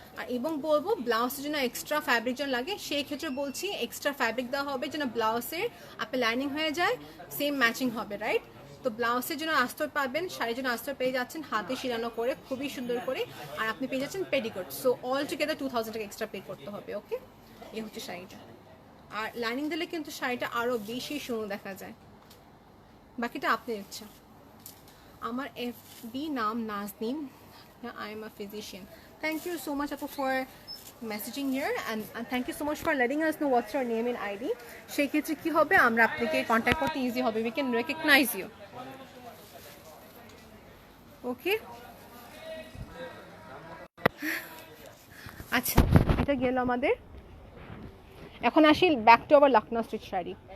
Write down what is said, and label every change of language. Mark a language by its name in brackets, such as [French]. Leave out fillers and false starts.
[Bangla] আর এবং বলবো ব্লাউজের জন্য এক্সট্রা ফ্যাব্রিক যেন লাগে, সেই ক্ষেত্রে বলছি এক্সট্রা ফ্যাব্রিক দেওয়া হবে যেন ব্লাউজের আপনার লাইনিং হয়ে যায়, সেম ম্যাচিং হবে, রাইট? তো ব্লাউজের জন্য আস্তর পাবেন, শাড়ির জন্য আস্তর পেয়ে যাচ্ছেন হাতে শিরানো করে খুবই সুন্দর করে, আর আপনি পেয়ে যাচ্ছেন পেটিকোট। সো অল টুগেদার 2,000 টাকা এক্সট্রা পে করতে হবে, ওকে? এই হচ্ছে শাড়িটা। আর লাইনিং দিলে কিন্তু শাড়িটা আরও বেশি সুন্দর দেখা যায়। বাকিটা আপনার ইচ্ছা। আমার FB নাম Naznin, [English] I am a physician. Thank you so much Apu for messaging here and thank you so much for letting us know what's your name and ID. [Bangla] সেই ক্ষেত্রে কি হবে, আমরা আপনাকে কন্ট্যাক্ট করতে ইজি হবে, [English] we can recognize you. Okay? [Bangla] আচ্ছা, এটা গেল আমাদের। এখন আসি back to our Lucknow stitch sari.